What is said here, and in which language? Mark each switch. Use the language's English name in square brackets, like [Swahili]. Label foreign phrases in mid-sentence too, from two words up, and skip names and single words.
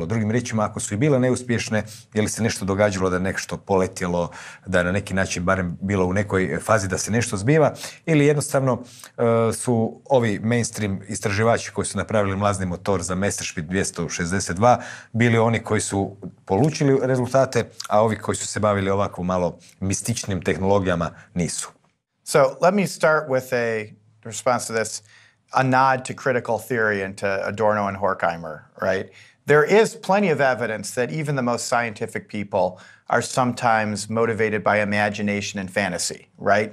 [Croatian] Drugim riječima, ako su i bile neuspješne, je li se nešto događalo da je nešto poletjelo, da je na neki način barem bilo u nekoj fazi da se nešto zbiva, ili jednostavno su ovi mainstream istraživači koji su napravili mlazni motor za Messerschmitt 262 bili oni koji su polučili rezultate, a ovi koji su se bavili ovako malo mističnim tehnologijama nisu. [English] So let me start with a response to this, a nod to critical theory and to Adorno and Horkheimer, right? There is plenty of evidence that even the most scientific people are sometimes motivated by imagination and fantasy, right?